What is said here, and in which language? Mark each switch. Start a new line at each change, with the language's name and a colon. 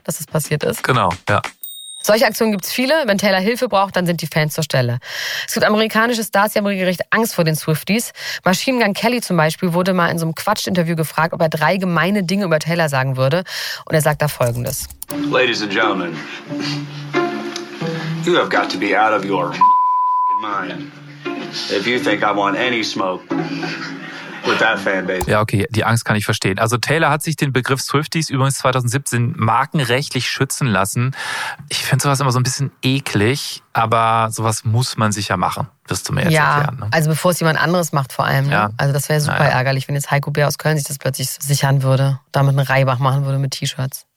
German: Dass das passiert ist. Genau, ja. Solche Aktionen gibt's viele. Wenn Taylor Hilfe braucht, dann sind die Fans zur Stelle. Es gibt amerikanische Stars, die haben regelrecht Angst vor den Swifties. Machine Gun Kelly zum Beispiel wurde mal in so einem Quatsch-Interview gefragt, ob er drei gemeine Dinge über Taylor sagen würde. Und er sagt da Folgendes.
English: Ladies and gentlemen, you have got to be out of your mind. If you think I want any smoke with that fanbase.
German: Ja, okay, die Angst kann ich verstehen. Also Taylor hat sich den Begriff Swifties übrigens 2017 markenrechtlich schützen lassen. Ich finde sowas immer so ein bisschen eklig, aber sowas muss man sicher machen, wirst du mir jetzt erklären. Ja, also bevor es jemand anderes macht vor allem. Ne? Ja. Also das wäre super ärgerlich, wenn jetzt Heiko Bär aus Köln sich das plötzlich sichern würde, damit einen Reibach machen würde mit T-Shirts.